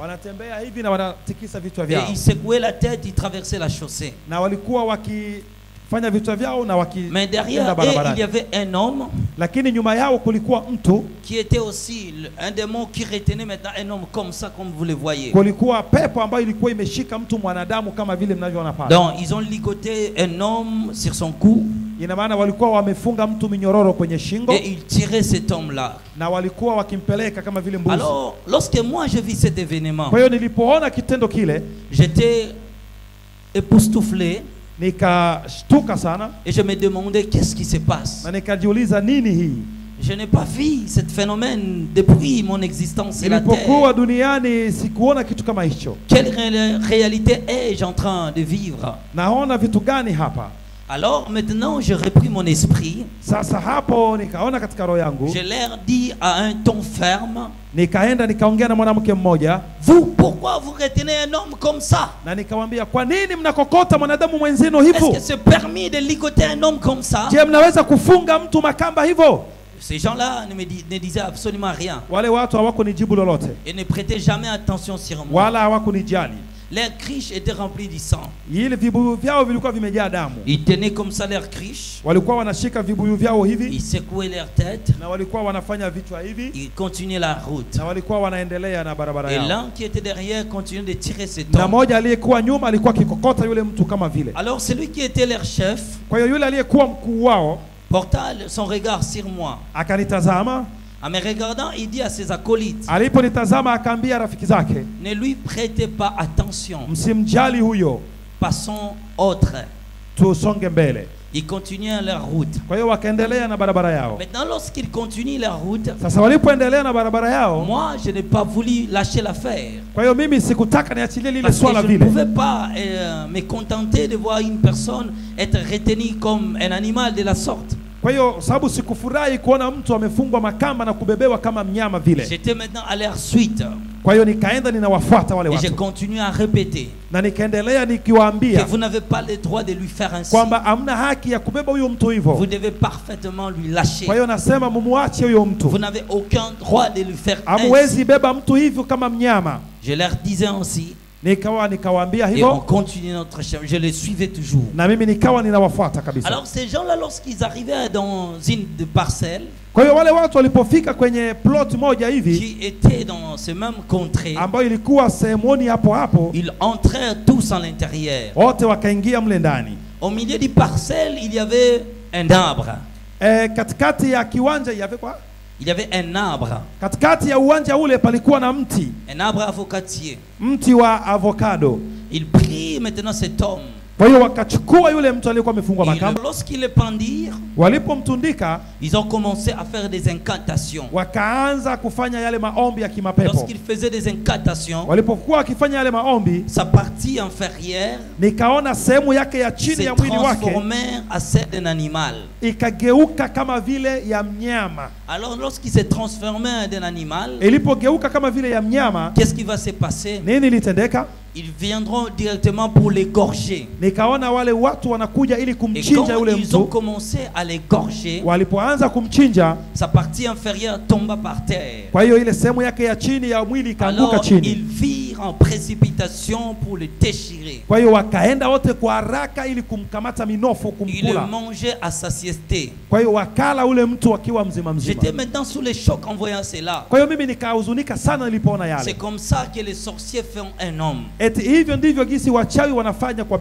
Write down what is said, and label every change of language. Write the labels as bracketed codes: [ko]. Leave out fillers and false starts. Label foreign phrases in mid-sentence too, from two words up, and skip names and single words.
[sw] Wanatembea hivi na wanatikisa vichwa vyao. [fr] Et ils secouaient la tête, ils traversaient la chaussée. [sw] Na walikuwa wakifanya vichwa vyao na [fr] mais derrière eux, il y avait un homme. [sw] Lakini nyuma yao kulikuwa mtu [fr] qui était aussi un démon qui retenait maintenant un homme comme ça comme vous le voyez. [sw] Kulikuwa pepo ambayo ilikuwa imeshika mtu mwanadamu kama vile mnavyoona pale. [fr] Donc ils ont ligoté un homme sur son cou. [sw] Ina maana walikuwa wamefunga mtu minyororo kwenye shingo. [fr] Et ils tiraient cet homme là. [sw] Na walikuwa wakimpeleka kama vile mbuzi. [fr] Alors lorsque moi je vis cet événement. [sw] Kwa hiyo nilipoona kitendo kile, [fr] j'étais époustouflé. [sw] Nikashtuka sana. [fr] Et je me demandais qu'est-ce qui se passe. [sw] Na nikajiuliza nini hii? [fr] Je n'ai pas vu ce phénomène depuis mon existence sur la terre. [sw] Nilipokuwa duniani sikuona kitu kama hicho. [fr] Quelle réalité ai-je en train de vivre? [sw] Naona vitu gani hapa? [fr] Alors maintenant j'ai repris mon esprit. [sw] Sasa hapo nikaona katika roho yangu. [fr] Je leur dis à un ton ferme. [sw] Nikaenda nikaongea na mwanamke mmoja. [fr] Vous pourquoi vous retenez un homme comme ça? [sw] Na nikamwambia kwa nini mnakokota mwanadamu mwenzenu hivyo? [fr] Est-ce que c'est permis de ligoter un homme comme ça? [sw] Je, mnaweza kufunga mtu makamba hivyo? [fr] Ces gens-là ne disaient absolument rien. [sw] Wale watu hawakunijibu lolote. [fr] Et ne prêtaient jamais attention sur moi. [sw] Wala hawakunijali. [fr] Leurs krish étaient remplis de sang. [sw] Ile vibuyu vyao vilikuwa vimejaa damu. [fr] Ils tenaient comme ça leurs krish. [sw] Walikuwa wanashika vibuyu vyao hivi. [fr] Ils secouaient leur tête. [sw] Na walikuwa wanafanya vichwa hivi. [fr] Ils continuaient la route. [sw] Na walikuwa wanaendelea na barabara yao. [fr] Et l'un qui était derrière continuait de tirer ses tombes. [sw] Na moja aliyekuwa nyuma alikuwa kikokota yule mtu kama vile. [fr] Alors celui qui était leur chef, [sw] kwa hiyo yule aliyekuwa mkuu wao, [fr] porta son regard sur moi. [sw] Akanitazama. [fr] En me regardant, il dit à ses acolytes, [sw] aliponitazama akaambia rafiki zake, [fr] ne lui prêtez pas attention. [sw] Msimjali huyo. [fr] Passons autre. [sw] Tusonge mbele. [fr] Ils continuaient leur route. [sw] Kwa hiyo wakaendelea na barabara yao. [fr] Maintenant lorsqu'ils continuent leur route, [sw] sasa walipoendelea na barabara yao, [fr] moi je n'ai pas voulu lâcher l'affaire. [sw] Kwa hiyo mimi sikutaka niachilie lile swala vile. [fr] Je ne pouvais pas me contenter de voir une personne être retenue comme un animal de la sorte. [sw] Kwa hiyo sababu sikufurahi kuona mtu amefungwa makamba na kubebewa kama mnyama vile. [fr] J'étais maintenant à leur suite. [sw] Kwa hiyo nikaenda ninawafuata wale watu. [fr] Et je continue à répéter. [sw] Na nikaendelea nikiwaambia [fr] que vous n'avez pas le droit de lui faire ainsi. [sw] Kwamba hamna haki ya kubeba huyo mtu hivyo. [fr] Vous devez parfaitement lui lâcher. [sw] Kwa hiyo nasema mumuache huyo mtu. [fr] Vous n'avez aucun droit de lui faire ainsi. [sw] Hamwezi beba mtu hivyo kama mnyama. [fr] Je leur disais ainsi. [sw] Nikawaambia hivyo. [fr] Et on continue notre chemin. Je les suivais toujours. [sw] Na mimi nikawa ninawafuata kabisa. [fr] Alors ces gens-là lorsqu'ils arrivaient dans une parcelle, [sw] kwa hiyo wale watu walipofika kwenye plot moja hivi, [fr] qui était dans ce même contrée, [sw] ambayo ilikuwa sehemoni hapo hapo, [fr] ils entrèrent tous en l'intérieur. [sw] Wote wakaingia mle ndani. [fr] Au milieu du parcelle, il y avait un arbre. [sw] Katikati ya kiwanja [fr] il y avait quoi? Il y avait un arbre. [sw] Katikati ya uwanja ule palikuwa na mti. [fr] Un arbre avocatier. [sw] Mti wa avocado. [fr] Il prit maintenant cet homme. [sw] Kwa hiyo wakachukua yule mtu aliyekuwa amefungwa makamba. [fr] Lorsqu'ils le pendirent, [sw] walipomtundika, [fr] ils ont commencé à faire des incantations. [sw] Wakaanza kufanya yale maombi ya kimapepo. [fr] Lorsqu'ils faisaient des incantations, [sw] walipokuwa wakifanya yale maombi, [fr] sa partie inférieure, [sw] nikaona sehemu yake ya chini ya mwili wake [fr] transformait à celle d'un animal. [sw] Ikageuka kama vile ya mnyama. [fr] Alors lorsqu'il s'est transformé d'un animal, [sw] ilipogeuka kama vile ya mnyama, [fr] qu'est-ce qui va se passer? [sw] Nini litendeka? [fr] Ils viendront directement pour l'égorger. [sw] Nikaona wale watu wanakuja ili kumchinja yule mtu. [fr] Ils ont commencé à l'égorger. [sw] Walipoanza kumchinja, [fr] sa partie inférieure tomba par terre. [sw] Kwa hiyo ile sehemu yake ya chini ya mwili ikaanguka chini. [fr] Ils virent partirent en précipitation pour le déchirer. [sw] Kwa hiyo wakaenda wote kwa haraka ili kumkamata minofu [fr] Ils le [sw] kumkula. [fr] mangeaient à satiété. [sw] Kwa hiyo wakala ule mtu akiwa mzima mzima. [fr] J'étais maintenant sous le choc en voyant cela. [sw] Kwa hiyo mimi nikahuzunika sana nilipoona [fr] C'est [sw] yale. [fr] comme ça que les sorciers font un homme. [sw] Eti hivyo ndivyo gisi wachawi wanafanya kwa